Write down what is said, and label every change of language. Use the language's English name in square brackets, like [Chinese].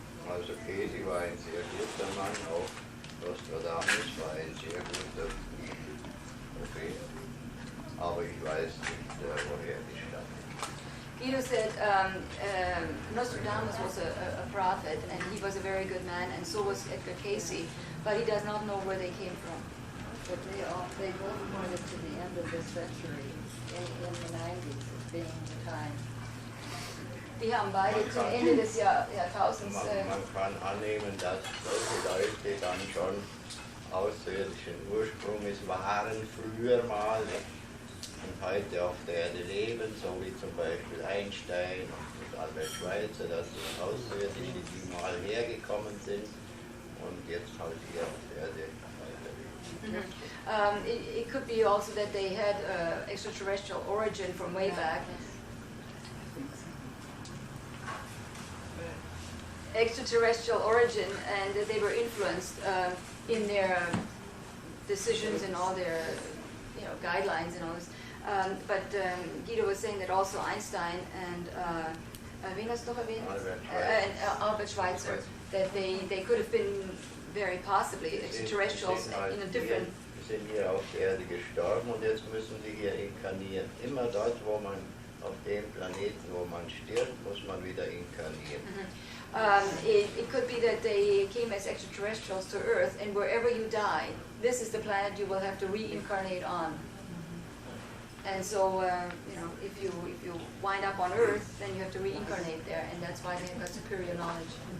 [German] Also Casey war ein sehr guter Mann, auch Nostradamus war ein sehr guter Prophet, aber ich weiß nicht, woher die stammen. [English] Guido said Nostradamus was a prophet, and he was a very good man, and so was Edgar Casey, but he does not know where they came from. But they both pointed to the end of this century in the 90s as being the time. [German] Die haben beide zum Ende des Jahrtausends. Man kann annehmen, dass solche Leute dann schon außerirdischen Ursprungs waren, früher mal, und heute auf der Erde leben, so wie zum Beispiel Einstein und Albert Schweitzer, das sind Außerirdische, die mal hergekommen sind und jetzt halt hier auf der Erde weiterleben. [English] It could be also that they had extraterrestrial origin from way back. Extraterrestrial origin, and that they were influenced in their decisions and all their guidelines and all this. But Guido was saying that also Einstein and [German] wen hast du noch erwähnt? [English] Albert Schweitzer, that they could have been very possibly extraterrestrials in a different. [German] Sie sind hier auf der Erde gestorben und jetzt müssen sie hier inkarnieren. Immer dort, wo man auf dem Planeten, wo man stirbt, muss man wieder inkarnieren. [English] It could be that they came as extraterrestrials to Earth, and wherever you die, this is the planet you will have to reincarnate on. And so, if you wind up on Earth, then you have to reincarnate there, and that's why they have got superior knowledge.